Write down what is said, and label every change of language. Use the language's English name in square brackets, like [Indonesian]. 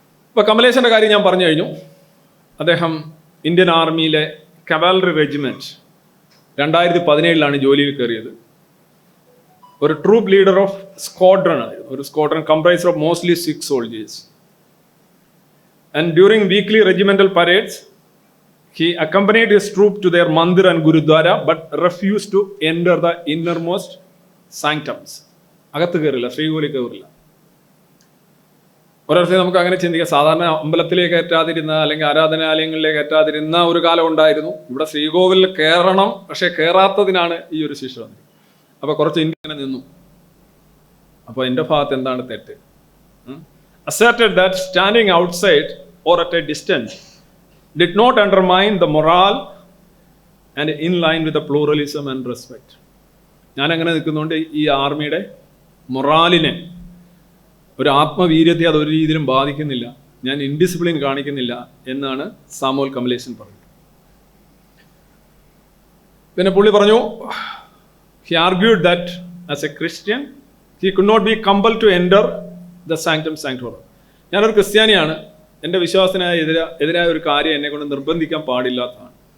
[Malayalam] ഇപ്പോൾ കമലേശൻ്റെ കാര്യം ഞാൻ പറഞ്ഞു കഴിഞ്ഞു. അദ്ദേഹം ഇന്ത്യൻ ആർമിയിലെ കവാലറി റെജിമെൻറ്റ് 2017 ജോലിയിൽ കയറിയത്. [English] ഒരു troop leader of squadron [Malayalam] ആയിരുന്നു. [English] ഒരു squadron comprised of mostly 6 soldiers. And during weekly regimental parades, he accompanied his troop to their mandir and gurudwara, but refused to enter the innermost sanctums. [Malayalam] അകത്ത് കയറില്ല, ശ്രീകോലി കയറില്ല. ഒരർത്ഥം നമുക്ക് അങ്ങനെ ചിന്തിക്കാം. സാധാരണ അമ്പലത്തിലേക്ക് കയറ്റാതിരുന്ന അല്ലെങ്കിൽ ആരാധനാലയങ്ങളിലേക്ക് കയറ്റാതിരുന്ന ഒരു കാലം ഉണ്ടായിരുന്നു. ഇവിടെ ശ്രീകോവിലിൽ കയറണം, പക്ഷെ കയറാത്തതിനാണ് ഈ ഒരു ശിക്ഷ വന്നത്. അപ്പോൾ കുറച്ച് ഇന്ത്യ നിന്നു. അപ്പോൾ എൻ്റെ ഭാഗത്ത് എന്താണ് തെറ്റ്? [English] Asserted that standing outside or at a distance did not undermine the morale and in line with a pluralism and respect. [Malayalam] ഞാൻ അങ്ങനെ നിൽക്കുന്നതുകൊണ്ട് ഈ ആർമിയുടെ മൊറാലിനെ, ഒരു ആത്മവീര്യത്തെ അതൊരു രീതിയിലും ബാധിക്കുന്നില്ല, ഞാൻ ഇൻഡിസിപ്ലിൻ കാണിക്കുന്നില്ല എന്നാണ് സാമുവൽ കമലേശൻ പറഞ്ഞത്. പിന്നെ പുള്ളി പറഞ്ഞു, [English] he argued that as a Christian he could not be compelled to enter the sanctum sanctorum. [Malayalam] ഞാനൊരു ക്രിസ്ത്യാനിയാണ്, എൻ്റെ വിശ്വാസത്തിന് എതിരായ ഒരു കാര്യം എന്നെ കൊണ്ട് നിർബന്ധിക്കാൻ പാടില്ലാത്തതാണ്.